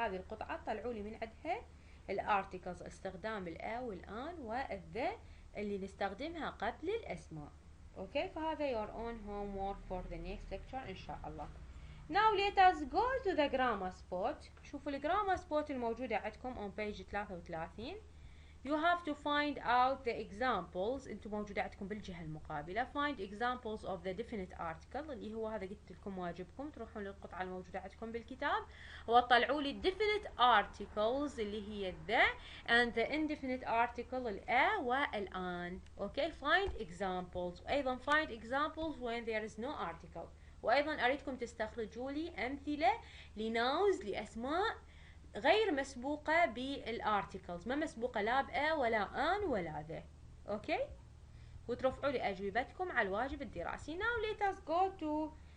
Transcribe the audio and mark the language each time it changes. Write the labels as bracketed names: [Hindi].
[Arabic] هذه القطعة طلعوا لي من عندها الارتكلز, استخدام الأ والآن والذا اللي نستخدمها قبل الأسماء. اوكي, فهذا [English] your own homework for the next lecture [Arabic] إن شاء الله. [English] Now let us go to the grammar spot. [Arabic] شوفوا الجرامر spot الموجودة عندكم [English] on page 33. You have to find out the examples. [Arabic] انتم موجودة عندكم بالجهة المقابلة. [English] Find examples of the definite article, [Arabic] اللي هو هذا قلت لكم واجبكم تروحون للقطعة الموجودة عندكم بالكتاب وتطلعوا لي definite articles اللي هي the and [English] the indefinite article [Arabic] الأ والآن. [English] Okay, find examples. أيضا find examples when there is no article. [Arabic] وأيضا أريدكم تستخرجوا لي أمثلة لناوز, لأسماء غير مسبوقة بالارتكلز, ما مسبوقة لا بأ ولا آن ولا ذا. أوكي, وترفعوا لي أجوبتكم على الواجب الدراسي. [English] Now let us go to